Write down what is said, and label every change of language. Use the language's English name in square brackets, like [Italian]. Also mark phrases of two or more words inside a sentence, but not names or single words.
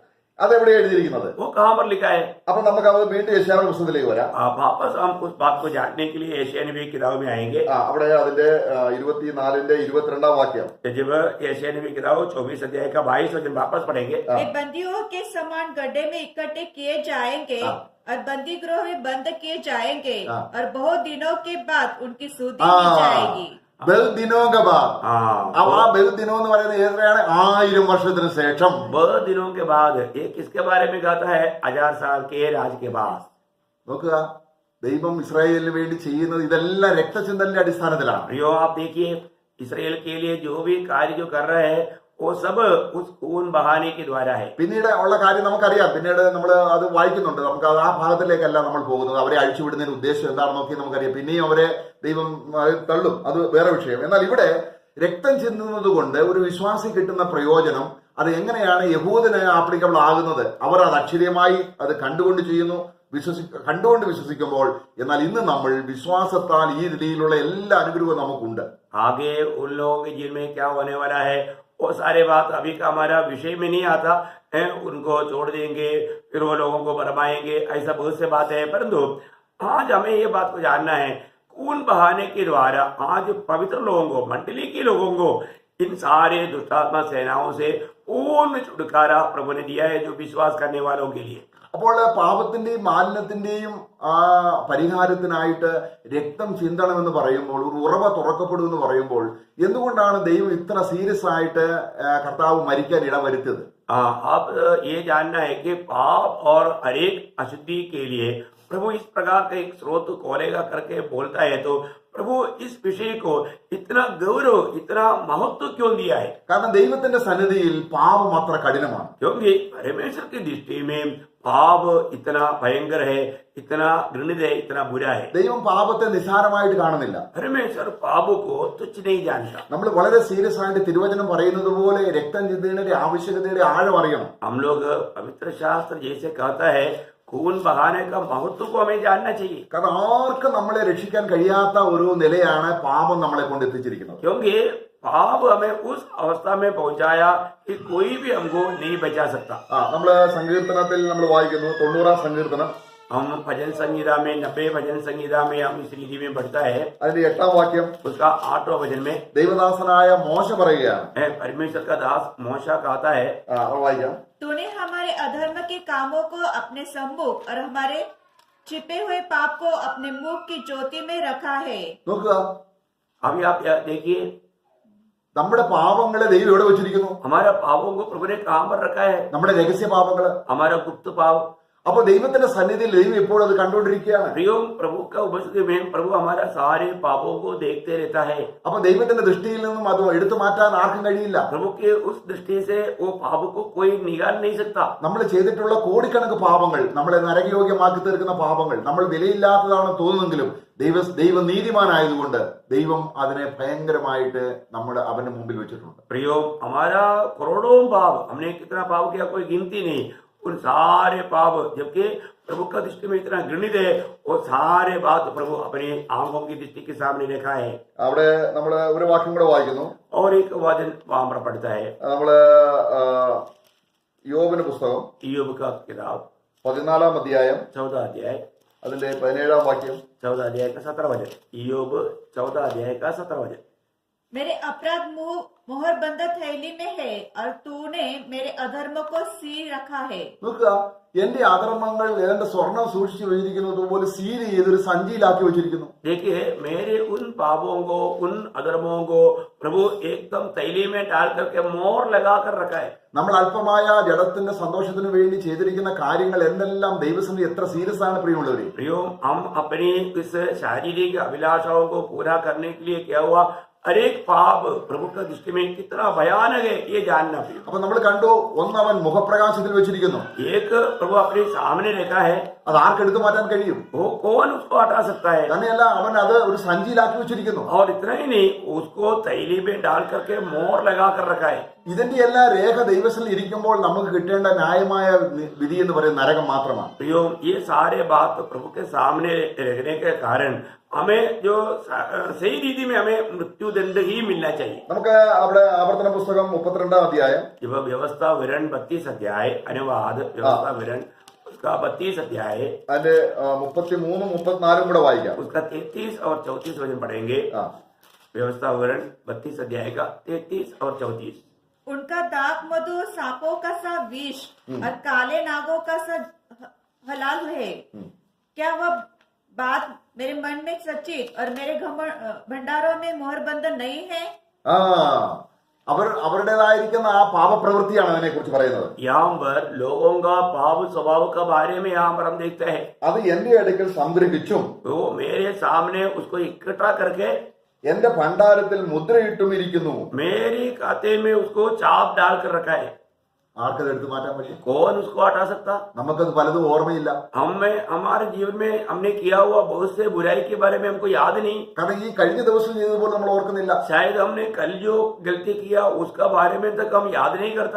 [Malayalam] അതെവിടെ എഴുതിയിരിക്കുന്നത്? [Hindi] वो कहाँ पर लिखा है? [Malayalam] അപ്പൊ നമുക്ക് അത് വീണ്ടും യെശയ്യാവിന്റെ പുസ്തകത്തിലേക്ക് വരാം. [Hindi] वापस हम उस बात को जानने के लिए यशायाह नबी की किताब में आएंगे। [Malayalam] അവിടെ അതിന്റെ 24ന്റെ 22ാം വാക്യം. [Hindi] जब यशायाह नबी की किताब 24 अध्याय का 22 वचन वापस पढ़ेंगे। वे बंदियों के समान गड्ढे में इकट्ठे किए जाएंगे और बंदी गृह में बंद किए जाएंगे और बहुत दिनों के बाद उनकी सुधि की जाएगी। ബൽദിനോഗബാ. हाँ, [Malayalam] ആ ബൽദിനോ എന്ന് പറയുന്നത് ഏതൊക്കെയാണ്? 1000 വർഷത്തിന് ശേഷം. [Hindi] बहुत दिनों के बाद। ये किसके बारे में कहता है? 1000 साल के राज के बाद। [Malayalam] നോക്കുക, ദൈവം ഇസ്രായേലിന് വേണ്ടി ചെയ്യുന്നത് ഇതെല്ലാം രക്തചിന്തലിന്റെ അടിസ്ഥാനത്തിലാണ്. [Hindi] प्रियो, आप देखिए, इसराइल के लिए जो भी कार्य जो कर रहे हैं वो सब उस खून बहाने के द्वारा है। [Malayalam] പിന്നീട് ഉള്ള കാര്യം നമുക്കറിയാം. പിന്നീട് നമ്മൾ അത് വായിക്കുന്നുണ്ട്. നമുക്ക് അത് ആ ഭാഗത്തിലേക്കല്ല നമ്മൾ പോകുന്നത്. അവരെ അഴിച്ചുവിടുന്നതിന് ഉദ്ദേശം എന്താണെന്ന് നോക്കി നമുക്കറിയാം. പിന്നെയും അവരെ ദൈവം തള്ളും, അത് വേറെ വിഷയം. എന്നാൽ ഇവിടെ രക്തം ചിന്തുന്നത് കൊണ്ട് ഒരു വിശ്വാസി കിട്ടുന്ന പ്രയോജനം, അത് എങ്ങനെയാണ് യഹൂദന് ആപ്ലിക്കബിൾ ആകുന്നത്? അവർ അത് അക്ഷരീയമായി അത് കണ്ടുകൊണ്ട് ചെയ്യുന്നു, കണ്ടുകൊണ്ട് വിശ്വസിക്കുമ്പോൾ. എന്നാൽ ഇന്ന് നമ്മൾ വിശ്വാസത്താൽ ഈ രീതിയിലുള്ള എല്ലാ അനുഗ്രഹവും നമുക്കുണ്ട്. [Hindi] आगे उन लोगों के जीवन में क्या होने वाला है वो सारे बात अभी का हमारा विषय में नहीं आता है। उनको छोड़ देंगे, फिर वो लोगों को भरमाएंगे, ऐसा बहुत से बात है। परंतु आज हमें ये बात को जानना है, खून बहाने के द्वारा आज पवित्र लोगों को, मंडली के लोगों को, इन सारे दुष्टात्मा सेनाओं से पूर्ण छुटकारा प्रभु ने दिया है, जो विश्वास करने वालों के लिए। [Malayalam] അപ്പോൾ പാപത്തിന്റെയും മാലിന്യത്തിന്റെയും ആ പരിഹാരത്തിനായിട്ട് രക്തം ചിന്തണമെന്ന് പറയുമ്പോൾ, ഒരു ഉറവ തുറക്കപ്പെടുമെന്ന് പറയുമ്പോൾ, എന്തുകൊണ്ടാണ് ദൈവം ഇത്ര സീരിയസ് ആയിട്ട് കർത്താവ് മരിക്കാൻ ഇടവരുത്തിയത്? [Hindi] आप ये जानना है कि पाप और हरेक अशुद्धि के लिए प्रभु इस प्रकार का एक स्रोत खोलेगा करके बोलता है, तो प्रभु इस विषय को इतना गौरव, इतना महत्व क्यों दिया है? [Malayalam] കാരണം ദൈവത്തിന്റെ സന്നിധിയിൽ പാപം അത്ര കഠിനമാണ്. [Hindi] क्योंकि परमेश्वर की दृष्टि में पाप इतना भयंकर है, इतना घृणित है, इतना बुरा है। [Malayalam] ദൈവം പാപത്തെ നിസ്സാരമായിട്ട് കാണുന്നില്ല. [Hindi] परमेश्वर पाप को तुच्छ नहीं जानता। [Malayalam] നമ്മൾ വളരെ സീരിയസ് ആയിട്ട് തിരുവചനം പറയുന്നത് പോലെ രക്തം ചിന്തയുടെ ആവശ്യകതയുടെ ആഴം അറിയണം. [Hindi] हम लोग पवित्र शास्त्र जैसे कहता है, खून बहाने का महत्व को हमें जानना चाहिए। [Malayalam] കാരണം ആർക്കും നമ്മളെ രക്ഷിക്കാൻ കഴിയാത്ത ഒരു നിലയാണ് പാപം നമ്മളെ കൊണ്ട് എത്തിച്ചിരിക്കുന്നത്. [Hindi] क्योंकि पाप हमें उस अवस्था में पहुंचाया कि कोई भी हमको नहीं बचा सकता। [Malayalam] നമ്മള് സങ്കീർത്തനത്തിൽ നമ്മൾ വായിക്കുന്നു, 90ാം സങ്കീർത്തനം [Hindi] हम भजन संगीता में 90 भजन संगीता में हम इस रीति में बढ़ता है [Malayalam] അതിന്റെ 8ാം വാക്യം [Hindi] उसका 8वां भजन में [Malayalam] ദൈവദാസനായ മോശ പറയുകയാണ്. [Hindi] परमेश्वर का दास मूसा कहता है [Malayalam] അത് വായിക്കാം. [Hindi] तूने हमारे अधर्म के कामों को अपने सम्मुख और हमारे छिपे हुए पाप को अपने मुख की ज्योति में रखा है. [Malayalam] നോക്കുക, [Hindi] अभी आप देखिए [Malayalam] നമ്മുടെ പാപങ്ങളെ ദൈവം എവിടെ വെച്ചിരിക്കുന്നു? [Hindi] हमारा पापों को प्रभु ने कहां पर रखा है? [Malayalam] നമ്മുടെ രഹസ്യ പാപങ്ങള്. [Hindi] हमारा गुप्त पाप. [Malayalam] അപ്പൊ ദൈവത്തിന്റെ സന്നിധിയിൽ ദൈവം ഇപ്പോൾ അത് കണ്ടുകൊണ്ടിരിക്കുകയാണ്. [Hindi] प्रियो प्रभु का उपस्थिति में प्रभु हमारा सारे पापों को देखते रहता है. [Malayalam] അപ്പൊ ദൈവത്തിന്റെ ദൃഷ്ടിയിൽ നിന്നും അത് എടുത്തു മാറ്റാൻ ആർക്കും കഴിയില്ല. [Hindi] प्रभु के उस दृष्टि से वो पाप को कोई निकाल नहीं सकता. [Malayalam] നമ്മൾ ചെയ്തിട്ടുള്ള കോടിക്കണക്ക് പാപങ്ങൾ, നമ്മളെ നരകയോഗ്യമാക്കി തീർക്കുന്ന പാപങ്ങൾ, നമ്മൾ വിലയില്ലാത്തതാണെന്ന് തോന്നുന്നെങ്കിലും ദൈവ നീതിമാനായതുകൊണ്ട് ദൈവം അതിനെ ഭയങ്കരമായിട്ട് അവന്റെ മുമ്പിൽ വെച്ചിട്ടുണ്ട്. [Hindi] प्रियो हमारा करोड़ों पाप, हमने कितना पाप किया कोई गिनती नहीं. उन सारे पाप जबकि प्रभु का दृष्टि में इतना घृणित है, वो सारे बात प्रभु अपनी आंखों की दृष्टि के सामने देखा है. [Malayalam] അവിടെ നമ്മൾ ഒരു വാക്യം കൂടെ വായിക്കുന്നു. [Hindi] और एक वचन वहां पर पढ़ता है [Malayalam] നമ്മള് യോബിന്റെ പുസ്തകം [Hindi] ईयोब का किताब [Malayalam] 14ാം അധ്യായം [Hindi] 14 अध्याय [Malayalam] അതിന്റെ 17ാം വാക്യം [Hindi] 14 अध्याय का 17 वचन. ईयोब 14 अध्याय का 17 वचन. मेरे अपराध मोहर बंद थैली में है और तूने मेरे अधर्म को सी रखा है. [Malayalam] നോക്കുക, എന്റെ അധർമ്മങ്ങൾ എന്റെ സ്വർണം സൂക്ഷിച്ചു വെച്ചിരിക്കുന്നത് പോലെ സീൽ ചെയ്തൊരു സഞ്ചിയിലാക്കി വെച്ചിരിക്കുന്നു. [Hindi] देखिए मेरे उन पापों को, उन अधर्मों को प्रभु एकदम तैली में डाल करके मोहर लगा कर रखा है. [Malayalam] നമ്മൾ അല്പമായ ജഡത്തിന്റെ സന്തോഷത്തിന് വേണ്ടി ചെയ്തിരിക്കുന്ന കാര്യങ്ങൾ എന്തെല്ലാം ദൈവസന്നിധി എത്ര സീരിയസ് ആണ് പ്രിയമുള്ളവരെ. [Hindi] प्रियो हम अपनी इस शारीरिक अभिलाषाओं को पूरा करने के लिए क्या हुआ, हर एक पाप प्रभु का दृष्टि में कितना भयानक है ये जानना. [Malayalam] അപ്പൊ നമ്മൾ കണ്ടു, ഒന്ന് അവൻ മുഖപ്രകാശത്തിൽ വെച്ചിരിക്കുന്നു. [Hindi] एक प्रभु अपने सामने रखा है, [Malayalam] അത് ആർക്കെടുത്തു മാറ്റാൻ കഴിയും? [Hindi] वो कौन उसको हटा सकता है? [Malayalam] തന്നെയല്ല, അവൻ അത് ഒരു സഞ്ചിയിലാക്കി വെച്ചിരിക്കുന്നു. [Hindi] और इतना ही नहीं, उसको तैली में डाल करके मोहर लगा कर रखा है. [Malayalam] ഇതിന്റെ എല്ലാ രേഖ ദൈവത്തിൽ ഇരിക്കുമ്പോൾ നമുക്ക് കിട്ടേണ്ട ന്യായമായ വിധി എന്ന് പറയുന്നത് നരകം മാത്രമാണ്. [Hindi] प्रियो ये सारे बात प्रभु के सामने रहने के कारण हमें जो सही रीति में हमें मृत्यु दंड ही मिलना चाहिए. [Malayalam] നമുക്ക് അവിടെ ആവർത്തന പുസ്തകം 32ാം അധ്യായം [Hindi] जब व्यवस्था विवरण 32 अध्याय अनुवाद व्यवस्था विवरण उसका 32 अध्याय [Malayalam] അതിന്റെ 33 34 കൂടെ വായിക്കാം. [Hindi] उसका 33 और 34 वचन पढ़ेंगे. व्यवस्था विवरण 32 अध्याय का 33 और 34. उनका दाग मधु सांपों का सा विष और काले नागों का सा हलाल है. क्या वह बात मेरे मन में सचित और मेरे भंडारों में मोहर बंधन नहीं है? [Malayalam] അവരുടേതായിരിക്കുന്ന ആ പാപപ്രവൃത്തിയാണ് അതിനെ കുറിച്ച് പറയുന്നത്. [Hindi] यहाँ पर लोगों का पाप स्वभाव के बारे में यहाँ पर हम देखते हैं. [Malayalam] അത് എന്റെ അടുക്കൽ സംഗ്രഹിച്ചും [Hindi] वो मेरे सामने उसको इकट्ठा करके [Malayalam] എന്റെ ഭണ്ഡാരത്തിൽ മുദ്രയിട്ടും ഇരിക്കുന്നു. [Hindi] मेरे खाते में उसको चाप डाल कर रखा है. [Malayalam] ആർക്കത് എടുത്തു മാറ്റാൻ പറ്റും? [Hindi] कौन उसको हटा सकता? [Malayalam] നമുക്കത് പലതും ഓർമ്മയില്ല. [Hindi] हमारे जीवन में हमने किया हुआ बहुत से बुराई के बारे में हमको याद नहीं. [Malayalam] കാരണം ഈ കഴിഞ്ഞ ദിവസം ചെയ്തതുപോലെ നമ്മൾ ഓർക്കുന്നില്ല. [Hindi] शायद हमने कल जो गलती किया उसका बारे में तक हम याद नहीं करता.